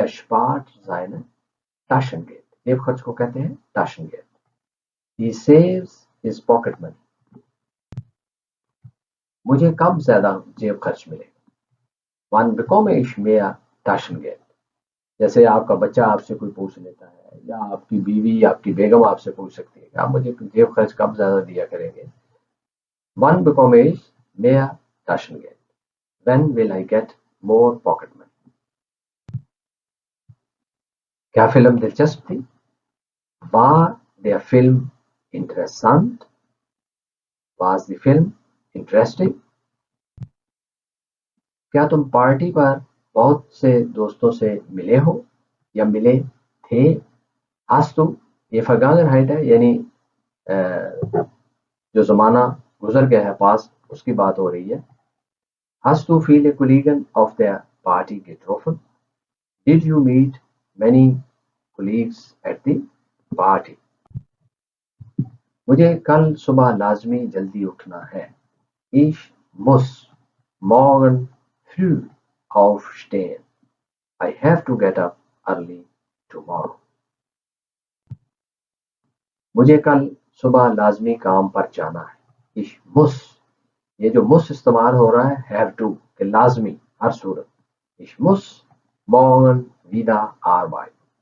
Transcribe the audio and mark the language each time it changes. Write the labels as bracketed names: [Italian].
[German] Er spart seine Taschengeld. [Urdu] جیب خرچ کو کہتے ہیں Taschengeld. [English] He saves his pocket money. [Urdu] مجھے کب زیادہ جیب خرچ ملے گا؟ [German] Wann bekomme ich mehr Taschengeld? [Urdu] جیسے آپ کا بچہ آپ سے کوئی پوچھ لیتا ہے یا آپ کی بیوی آپ کی بیگم آپ سے پوچھ سکتی ہے کہ آپ مجھے جیب خرچ کب زیادہ دیا کریں گے. [German] Wann bekomme ich mehr Taschengeld? [English] When will I get more pocket money? [Urdu] کیا فلم دلچسپ تھی؟ [German] War der Film interessant? [English] Was the film interesting? [Urdu] کیا تم پارٹی پر بہت سے دوستوں سے ملے ہو یا ملے تھے؟ [German] Hast du [Urdu] یہ Vergangenheit ہے یعنی جو زمانہ گزر گیا ہے پاس اس کی بات ہو رہی ہے. [German] Hast du viele Kollegen auf der Party getroffen? [English] Did you meet many colleagues at the party? [Urdu] مجھے کل صبح لازمی جلدی اٹھنا ہے. [German] Ich muss morgen früh aufstehen. [English] I have to get up early tomorrow. [Urdu] مجھے کل صبح لازمی کام پر جانا ہے. [German] Ich muss [Urdu] یہ جو muss استعمال ہو رہا ہے [English] have to [Urdu] کہ لازمی ہر صورت. [German] Ich muss morgen wieder arbeiten.